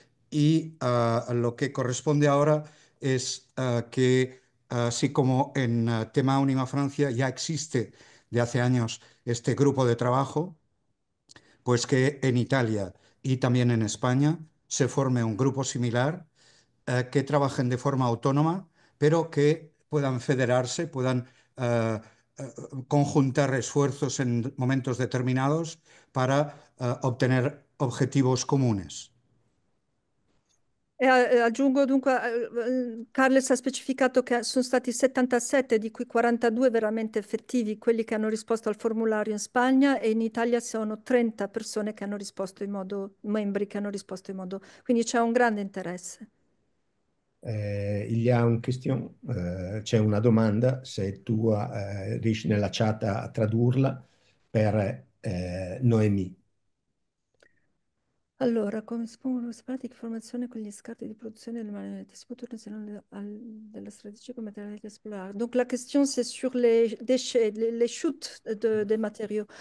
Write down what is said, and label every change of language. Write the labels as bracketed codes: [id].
[es] Y lo que corresponde ahora es que, así como en tema Unima Francia ya existe de hace años este grupo de trabajo, pues que en Italia y también en España se forme un grupo similar, que trabajen de forma autónoma, pero que puedan federarse, puedan eh, eh, conjuntar esfuerzos en momentos determinados para obtener objetivos comunes. [it] Aggiungo dunque, Carles ha specificato che sono stati 77, di cui 42 veramente effettivi, quelli che hanno risposto al formulario in Spagna, e in Italia sono 30 persone che hanno risposto in modo, membri che hanno risposto in modo, quindi c'è un grande interesse. [fr] Il y a une question, [it] c'è una domanda, se tu riesci nella chat a tradurla per Noemi. Allora, come si pongono queste pratiche formazione con gli scarti di produzione delle marionnettes? Si può tornare della stratégie comme matériel explorer. [fr] Donc la question c'est sur les déchets, les chutes des matériaux.